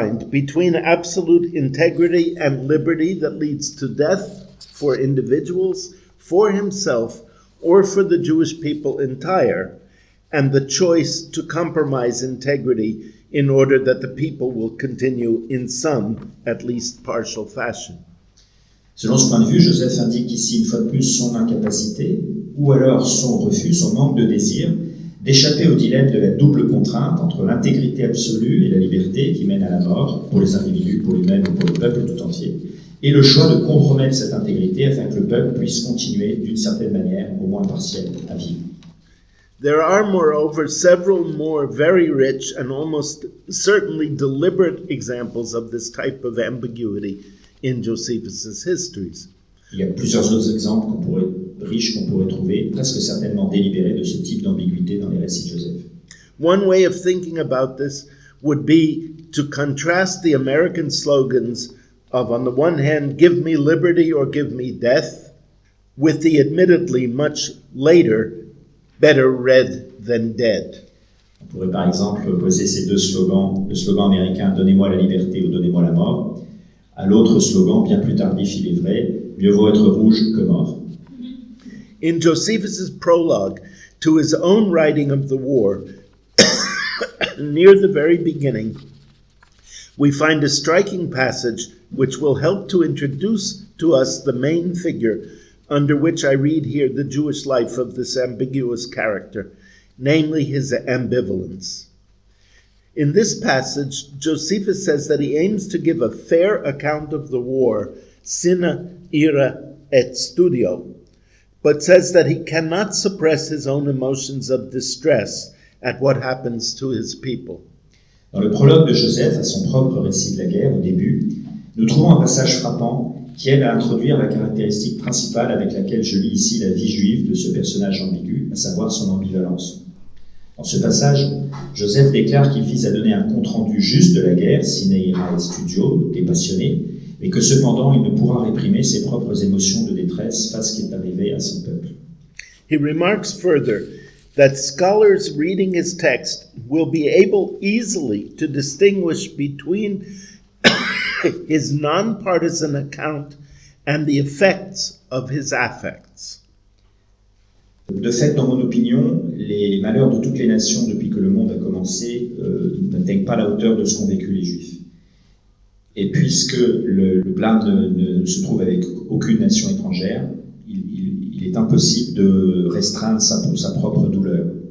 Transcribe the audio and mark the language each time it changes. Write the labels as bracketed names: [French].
[English] between absolute integrity and liberty that leads to death for individuals, for himself, or for the Jewish people entire, and the choice to compromise integrity in order that the people will continue in some, at least partial fashion. [French] Selon ce point de vue, Josèphe indique ici une fois de plus son incapacité, ou alors son refus, son manque de désir, d'échapper au dilemme de la double contrainte entre l'intégrité absolue et la liberté qui mène à la mort, pour les individus, pour lui-même ou pour le peuple tout entier, et le choix de compromettre cette intégrité afin que le peuple puisse continuer d'une certaine manière, au moins partielle, à vivre. [English] There are, moreover, several more very rich and almost certainly deliberate examples of this type of ambiguity in Josephus' histories. [French] Il y a plusieurs autres exemples riches qu'on pourrait trouver, presque certainement délibérés, de ce type d'ambiguïté dans les récits de Joseph. [English] One way of thinking about this would be to contrast the American slogans of, on the one hand, give me liberty or give me death, with the admittedly much later, better red than dead. [French] On pourrait par exemple opposer ces deux slogans, le slogan américain « Donnez-moi la liberté » ou « Donnez-moi la mort », à l'autre slogan, bien plus tardif il est vrai, « Mieux vaut être rouge que mort ». [English] In Josephus' prologue to his own writing of the war, near the very beginning, we find a striking passage which will help to introduce to us the main figure under which I read here the Jewish life of this ambiguous character, namely his ambivalence. In this passage, Josephus says that he aims to give a fair account of the war, [Latin] sine ira et studio, [English] but says that he cannot suppress his own emotions of distress at what happens to his people. [French] Dans le prologue de Joseph à son propre récit de la guerre, au début, nous trouvons un passage frappant qui aide à introduire la caractéristique principale avec laquelle je lis ici la vie juive de ce personnage ambigu, à savoir son ambivalence. Dans ce passage, Joseph déclare qu'il vise à donner un compte-rendu juste de la guerre, [Latin] sine ira et studio, [French] dépassionné, mais que cependant il ne pourra réprimer ses propres émotions de détresse face à ce qui est arrivé à son peuple. [English] He remarks further that scholars reading his text will be able easily to distinguish between his non-partisan account and the effects of his affects. [French] De fait, dans mon opinion, les malheurs de toutes les nations depuis que le monde a commencé n'atteignent pas la hauteur de ce qu'ont vécu les Juifs. Et puisque le blâme ne se trouve avec aucune nation étrangère, il est impossible de restreindre sa propre douleur.